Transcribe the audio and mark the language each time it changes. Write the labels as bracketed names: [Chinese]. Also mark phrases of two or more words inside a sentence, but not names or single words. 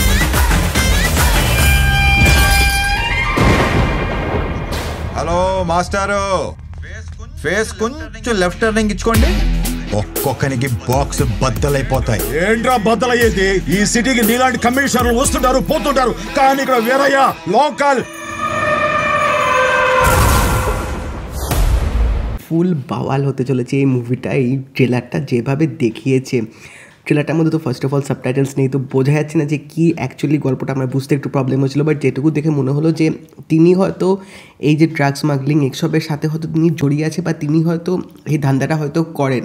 [Telugu] హలో మాస్టారు, ఫేస్ కొంచెం [English] left turning [Telugu] ఇచ్చుకోండి. ఒక్కొక్కనికి బాక్స్ బద్దలైపోతాయి. ఏంట్రా బద్దలయ్యేది? ఈ సిటీకి నీలాంటి కమిషనర్లు వస్తుంటారు పోతుంటారు, కానీ ఇక్కడ వీరయ్య లోకల్. [Bangla] ফুল বাওয়াল হতে চলেছে এই মুভিটা। এই ট্রেলারটা যেভাবে দেখিয়েছে, ট্রেলারটার মধ্যে তো [English] first of all subtitles [Bangla] নেই, তো বোঝা যাচ্ছে না যে কী অ্যাকচুয়ালি গল্পটা আমার বুঝতে একটু প্রবলেম হচ্ছিলো। বাট যেটুকু দেখে মনে হলো যে তিনি হয়তো এই যে [English] drug smuggling [Bangla] এসবের সাথে হয়তো তিনি জড়িয়ে আছে বা তিনি হয়তো এই ধান্দাটা হয়তো করেন।